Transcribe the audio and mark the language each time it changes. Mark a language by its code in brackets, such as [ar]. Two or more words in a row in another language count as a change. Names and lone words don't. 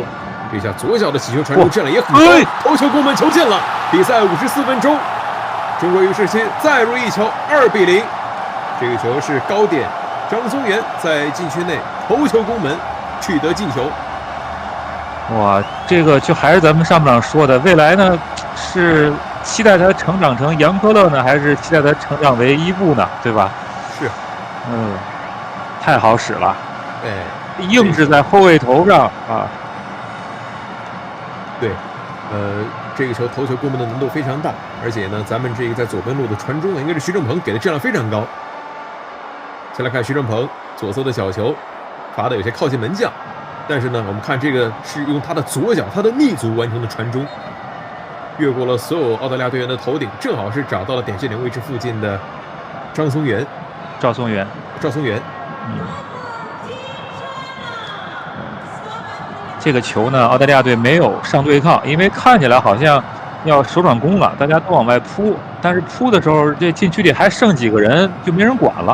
[zh] 這下左腳的起球傳中，質量也很高，頭球攻门，球進了。比賽54分鐘，中国U17再入一球，2-0。這個球是高點張宗元在禁區內頭球攻门，取得進球。哇，這個就還是咱們上半場說的，未來呢是期待他成長成杨科勒呢，還是期待他成長為伊布呢？对吧？是，太好使了，哎，硬是在后卫头上啊。对，这个球头球攻门的难度非常大，而且呢，咱們這個在左邊路的傳中呢，應該是徐正鵬給的質量非常高。先來看徐正鵬左側的小球，罰的有些靠近門將，但是呢，我們看這個是用他的左腳，他的逆足完成的傳中。越過了所有澳大利亞隊員的頭頂，正好是找到了點線點位置附近的趙松元。這個球呢，澳大利亞隊沒有上對抗，因為看起來好像要手轉攻了，大家都往外撲，但是撲的時候，這禁區裡還剩幾個人，就沒人管了。